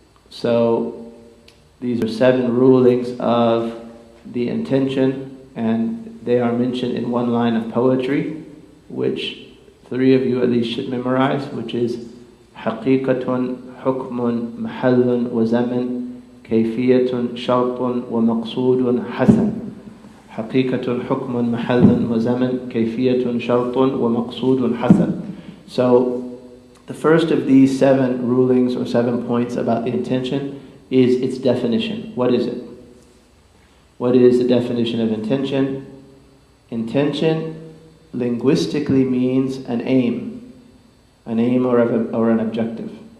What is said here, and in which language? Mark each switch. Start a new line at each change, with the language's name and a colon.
English: So these are 7 rulings of the intention, and they are mentioned in one line of poetry, which 3 of you at least should memorize, which is
Arabic: حقيقة حكم محل وزمن كيفية شرط ومقصود حسن. حقيقة حكم محل وزمن كيفية شرط ومقصود حسن.
English: So the first of these 7 rulings or 7 points about the intention is its definition. What is it? What is the definition of intention? Intention linguistically means an aim or an objective.